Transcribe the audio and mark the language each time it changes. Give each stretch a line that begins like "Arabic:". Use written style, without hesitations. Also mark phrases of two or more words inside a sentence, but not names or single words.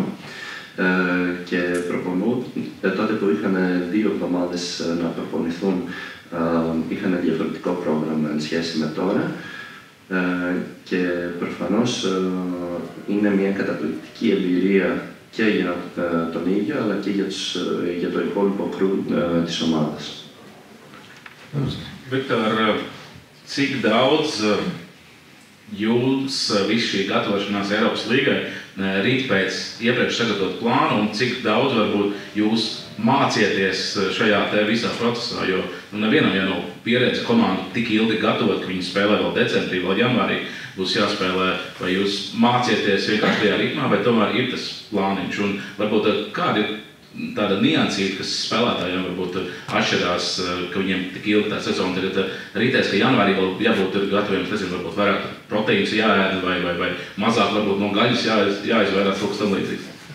Greek: Και προπονούν, τότε που είχαν 2 εβδομάδες να προπονηθούν, είχαν διαφορετικό πρόγραμμα εν σχέση με τώρα και προφανώς είναι μια καταπληκτική εμπειρία και για τον ίδιο αλλά και για το υπόλοιπο κρού της ομάδας.
Latvian: Viktor, cik daudz jūs visu šī gatavošanās Eiropas līgai rīt pēc iepriekš sagatavot plānu un cik daudz varbūt jūs mācieties šajā te visā procesā, jo nevienam jau nav pieredze komandu tik ilgi gatavot, ka viņi spēlē vēl decembrī, vēl janvārī būs jāspēlē, vai jūs mācieties vienkārši tajā ritmā, vai tomēr ir tas plāniņš, un varbūt kāda ir tāda niansīta, kas spēlētājiem varbūt atšķirās, ka viņiem tik ilgi tā sezona tagad rītēs, ka janvārī vēl jābūt gataviem, nezinu, varbūt vairāk proteīns jāēd vai mazāk varbūt no gaļas jāizvairās kaut kas tam līdzīgs.